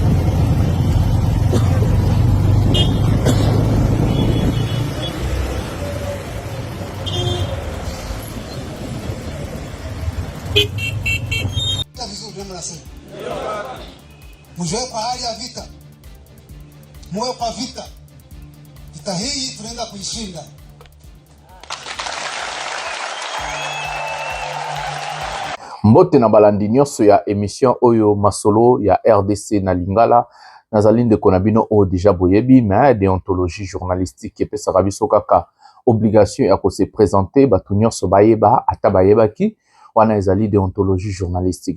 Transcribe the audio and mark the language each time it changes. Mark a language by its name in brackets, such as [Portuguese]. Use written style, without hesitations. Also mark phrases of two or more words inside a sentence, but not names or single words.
[Swahili] Mujue kwa hali ya vita, muwe kwa vita. Vita hii tunaenda kuishinda. [Lingala] Mbote na balandi nyonso ya émission oyo masolo ya RDC na Lingala nazali ndeko na bino o déjà boyebi [French] mais déontologie journalistique [Lingala] epesaka biso kaka obligation ya ko [French] se présenter [Lingala] batu nyonso bayeba ata bayebaki wana ezali [French] déontologie journalistique.